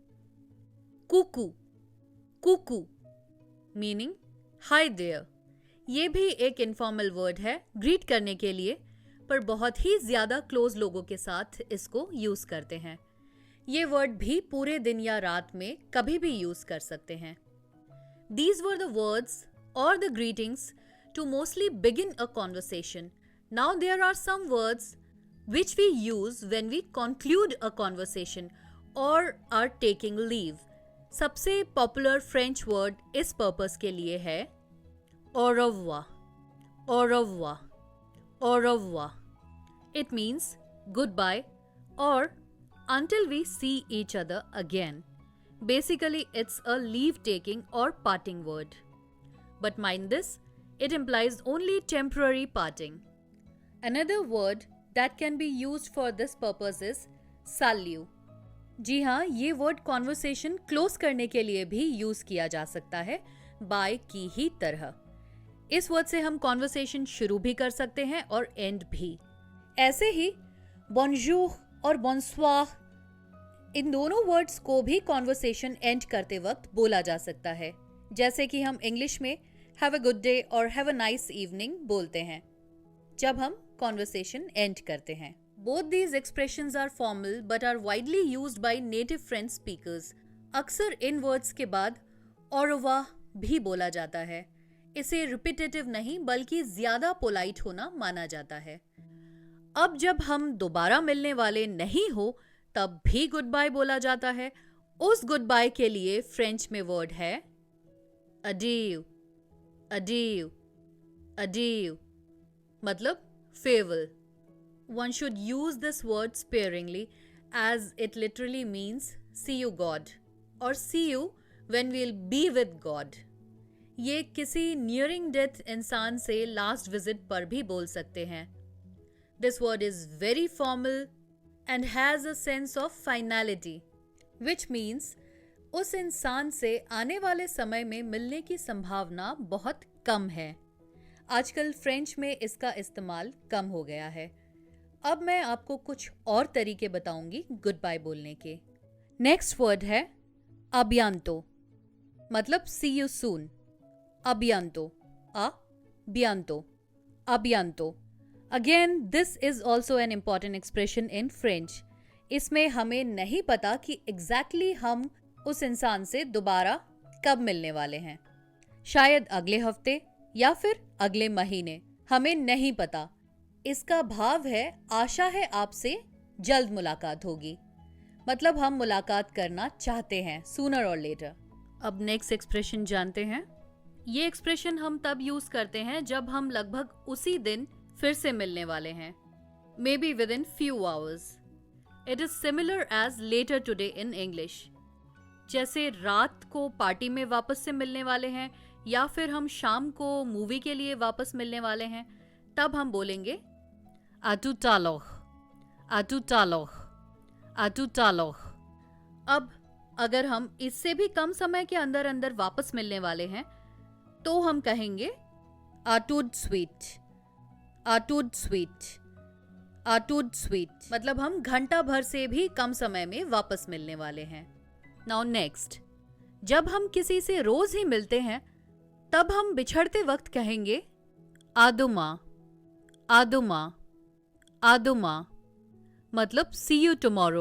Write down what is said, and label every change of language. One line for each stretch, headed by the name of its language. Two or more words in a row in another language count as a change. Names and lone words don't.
English: कुकू. कुकू meaning hi there.
Hindi: ये भी एक
English: informal word
Hindi: है ग्रीट करने के लिए, पर बहुत ही ज्यादा क्लोज लोगों के साथ इसको यूज करते हैं. ये वर्ड भी पूरे दिन या रात में कभी भी यूज कर सकते हैं.
English: These were the words or the greetings to mostly begin a conversation. Now there are some words which we use when we conclude a conversation or are taking leave.
Hindi: सबसे
English: popular French word
Hindi: इस पर्पस के लिए है
French: au revoir. Au revoir. Au revoir.
English: It means goodbye or until we see each other again. Basically, it's a leave-taking or parting word. But mind this, it implies only temporary parting. Another word that can be used for this purpose is salut.
Hindi: जी हाँ, ये
English: word conversation close
Hindi: करने के लिए भी यूज किया जा सकता है बाय की ही तरह. इस वर्ड से हम कॉन्वर्सेशन शुरू भी कर सकते हैं और एंड भी. ऐसे ही bonjour और bonsoir, इन दोनों वर्ड्स को भी कॉन्वर्सेशन एंड करते वक्त बोला जा सकता है, जैसे कि हम इंग्लिश में
English: have a good day
Hindi: और
English: have a nice evening
Hindi: बोलते हैं जब हम
English: conversation end
Hindi: करते हैं.
English: both these expressions are formal but are widely used by native French speakers.
Hindi: अक्सर इन वर्ड्स के बाद
French: au revoir
Hindi: भी बोला जाता है. इसे रिपीटेटिव नहीं बल्कि ज्यादा पोलाइट होना माना जाता है. अब जब हम दोबारा मिलने वाले नहीं हो तब भी
English: good bye
Hindi: बोला जाता है. उस
English: good bye
Hindi: के लिए फ्रेंच में वर्ड है adieu.
French: adieu. adieu मतलब farewell.
English: One should use this word sparingly as it literally means see you God or see you when we'll be with God.
Hindi: ये किसी
English: nearing death
Hindi: इंसान से
English: last visit
Hindi: पर भी बोल सकते हैं.
English: This word is very formal and has a sense of finality, which means
Hindi: उस इंसान से आने वाले समय में मिलने की संभावना बहुत कम है. आजकल फ्रेंच में इसका इस्तेमाल कम हो गया है. अब मैं आपको कुछ और तरीके बताऊंगी
English: good bye
Hindi: बोलने के.
English: next word
Hindi: है
French: a bientôt,
English: मतलब see you soon.
French: a bientôt. a bientôt. a bientôt.
English: Again, this is also an important expression in French.
Hindi: इसमें हमें नहीं पता कि exactly हम उस इंसान से दोबारा कब मिलने वाले हैं. शायद अगले हफ्ते या फिर अगले महीने, हमें नहीं पता. इसका भाव है आशा है आपसे जल्द मुलाकात होगी, मतलब हम मुलाकात करना चाहते हैं सूनर और लेटर. अब
English: next expression
Hindi: जानते हैं. ये एक्सप्रेशन हम तब यूज करते हैं जब हम लगभग उसी दिन फिर से मिलने वाले हैं,
English: may be with in few hours. it is similar as later today in English.
Hindi: जैसे रात को पार्टी में वापस से मिलने वाले हैं या फिर हम शाम को मूवी के लिए वापस मिलने वाले हैं, तब हम बोलेंगे
French: à tout à l'heure. à tout à l'heure. à tout à l'heure.
Hindi: अब अगर हम इससे भी कम समय के अंदर अंदर वापस मिलने वाले हैं तो हम कहेंगे
French: à tout de suite. à tout de suite. à tout de suite
Hindi: मतलब हम घंटा भर से भी कम समय में वापस मिलने वाले हैं.
English: now next,
Hindi: जब हम किसी से रोज ही मिलते हैं तब हम बिछड़ते वक्त कहेंगे
French: à demain. à demain. à demain मतलब
English: see you tomorrow.